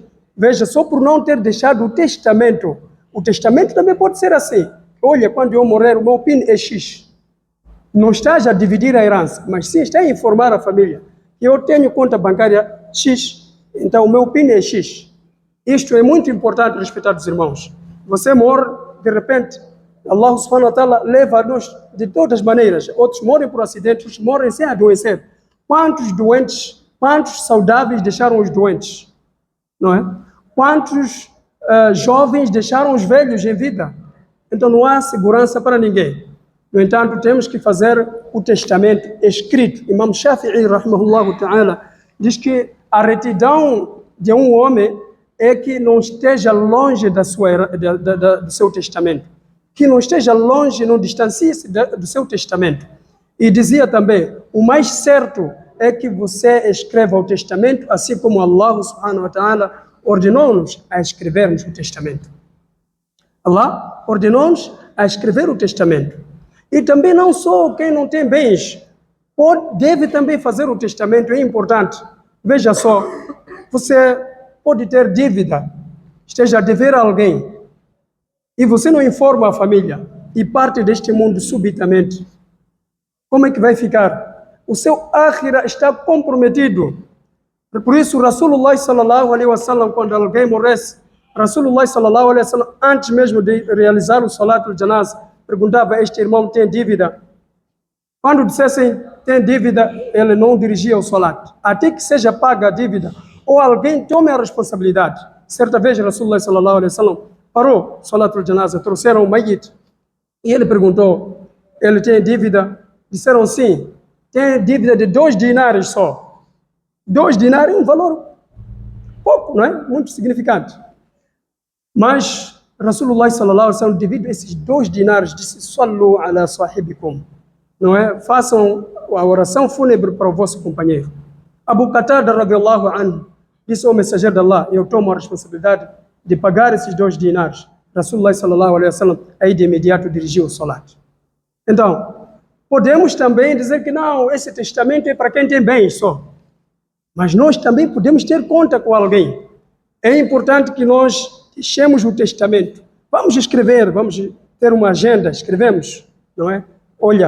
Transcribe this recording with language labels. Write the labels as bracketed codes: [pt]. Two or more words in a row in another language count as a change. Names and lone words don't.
[pt] Veja, só por não ter deixado o testamento. O testamento também pode ser assim. Olha, quando eu morrer, o meu PIN é X. Não está já a dividir a herança, mas sim está a informar a família. Eu tenho conta bancária X, então o meu PIN é X. Isto é muito importante, respeitados irmãos. Você morre, de repente, [ar] الله سبحانه وتعالى [pt] leva-nos de todas as maneiras. Outros morrem por acidente, outros morrem sem adoecer. Quantos doentes, quantos saudáveis deixaram os doentes? Não é? Quantos jovens deixaram os velhos em vida? Então não há segurança para ninguém. No entanto, temos que fazer o testamento escrito. Imam Shafi'i, [ar] رحمه الله تعالى, [pt] diz que a retidão de um homem é que não esteja longe do seu testamento. Que não esteja longe, não distancie-se do seu testamento. E dizia também, o mais certo é que você escreva o testamento, assim como [ar] الله سبحانه وتعالى [pt] ordenou-nos a escrevermos o testamento. Allah ordenou-nos a escrever o testamento. E também não só quem não tem bens, deve também fazer o testamento, é importante. Veja só, você pode ter dívida, esteja a dever a alguém, e você não informa a família, e parte deste mundo subitamente. Como é que vai ficar? O seu akhira está comprometido. Por isso, [ar] رسول الله صلى الله عليه وسلم, [pt] quando alguém morresse, [ar] رسول الله صلى الله عليه وسلم, [pt] antes mesmo de realizar o [ar] صلاة الجنازة, [pt] perguntava: este irmão tem dívida? Quando dissessem tem dívida, ele não dirigia o salat, até que seja paga a dívida, ou alguém tome a responsabilidade. Certa vez, [ar] رسول الله صلى الله عليه وسلم [pt] parou o [ar] صلاة الجنازة, [pt] trouxeram o mayit, e ele perguntou: ele tem dívida? Disseram sim, tem dívida de 2 dinares só. 2 dinares é um valor pouco, não é? Muito significante. Mas [ar] رسول الله صلى الله عليه وسلم, [pt] devido a esses 2 dinares, disse: [ar] صلوا على صاحبكم, [pt] não é? Façam a oração fúnebre para o vosso companheiro. Abu Qatada [ar] رضي الله عنه [pt] disse ao mensageiro de Allah: eu tomo a responsabilidade de pagar esses 2 dinares. [ar] رسول الله صلى الله عليه وسلم [pt] aí de imediato dirigiu o salat. Então, podemos também dizer que não, esse testamento é para quem tem bens só. Mas nós também podemos ter conta com alguém. É importante que nós deixemos o testamento. Vamos escrever, vamos ter uma agenda, escrevemos, não é?